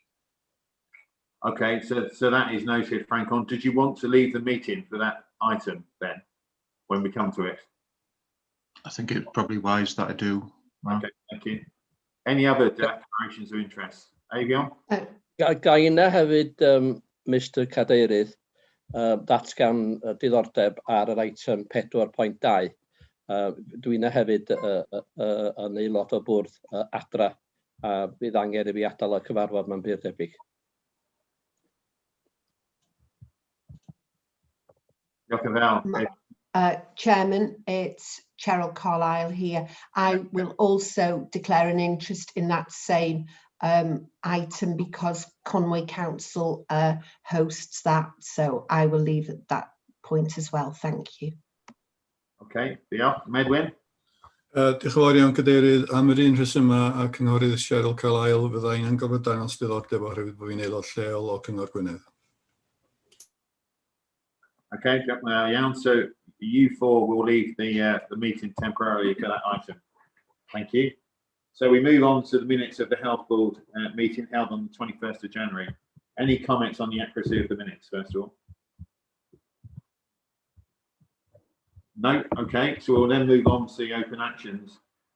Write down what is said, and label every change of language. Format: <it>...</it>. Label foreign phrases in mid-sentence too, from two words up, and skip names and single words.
<en>Okay, so that is noted, Frank. Did you want to leave the meeting for that item then, when we come to it? I think it's probably wise that I do, Mark. Okay, thank you. Any other declarations of interest? Avion?</en> <cy>Ga inna hefyd, Mr Cadeirydd, datgan diddordeb ar yr item 4.2. Dwi'n hefyd yn aelod o bwrdd ADRA, a bydd angen I fi adael y cyfarfod mewn byr debyg.</cy> <en>Chairman, it's Cheryl Carlisle here. I will also declare an interest in that same item because Conway Council hosts that, so I will leave at that point as well. Thank you.</en> <cy>Okay, diolch. Medwyn? Diolch yn fawr iawn, Cadeirydd. Am yr un rheswm a cynghorydd Cheryl Carlisle, fyddai'n angofod dangos diddordeb oherwydd bod fi'n aelod lleol o Cyngor Gwynedd. Okay, iawn.</cy> <en>So you four will leave the meeting temporarily for that item. Thank you. So we move on to the minutes of the Health Board meeting held on the 21st of January. Any comments on the accuracy of the minutes, first of all? No? Okay, so we'll then move on to the open actions.</en>